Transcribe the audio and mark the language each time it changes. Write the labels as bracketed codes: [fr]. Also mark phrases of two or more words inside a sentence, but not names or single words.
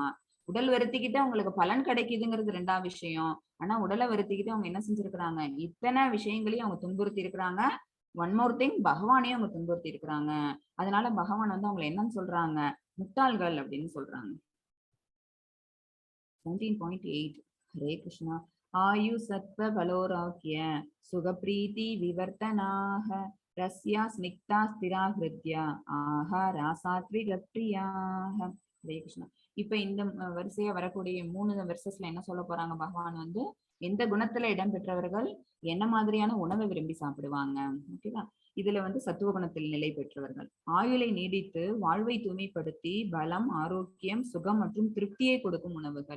[ta] உடல் வருத்திக்கிட்டு அவங்களுக்கு பலன் கிடைக்குதுங்கிறது 2வது விஷயம். ஆனா உடலை வருத்திக்கிட்டு அவங்க என்ன செஞ்சிருக்கிறாங்க, இத்தனை விஷயங்களையும் அவங்க துன்புறுத்தி இருக்கிறாங்க. [en] one more thing, [ta] பகவானையும் அவங்க துன்புறுத்தி இருக்கிறாங்க. அதனால பகவான் வந்து அவங்களை என்னன்னு சொல்றாங்க, முட்டாள்கள் அப்படின்னு சொல்றாங்க. [sa] 17.8 हरे कृष्णा आयु सत्व बलोराक्य सुखप्रीति विवर्तनाः रस्या स्निग्धा स्थिरा हृदया आहारा सात्विक प्रियाः. हरे कृष्णा. [ta] இப்ப இந்த வரிசையா வரக்கூடிய 3 வெர்சஸ்ல என்ன சொல்ல போறாங்க, பகவான் வந்து எந்த குணத்துல இடம் பெற்றவர்கள் என்ன மாதிரியான உணவை விரும்பி சாப்பிடுவாங்க. ஓகேவா. இதுல வந்து சத்துவ குணத்தில் நிலை பெற்றவர்கள் ஆயுளை நீடித்து வாழ்வை தூய்மைப்படுத்தி பலம், ஆரோக்கியம், சுகம் மற்றும் திருப்தியை கொடுக்கும் உணவுகள்.